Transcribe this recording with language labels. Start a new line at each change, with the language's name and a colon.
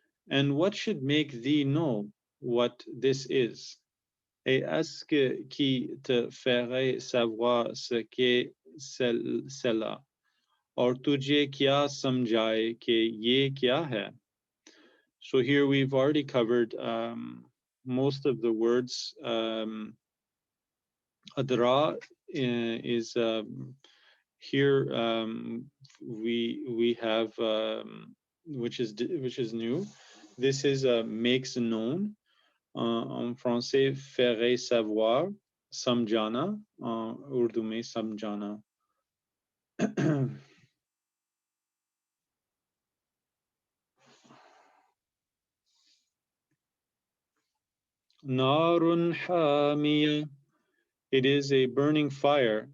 English: And what should make thee know what this is?
French: Et est-ce qui te ferait savoir ce qu'est cela?
Urdu: और तुझे क्या समझाए कि ये क्या है?
English: So here we've already covered most of the words. Adra is here. We have which is new. This is makes known.
French: En français, faire savoir, samjana.
Urdu: En Urdu में samjana.
English: Narun hamiya. It is a burning fire.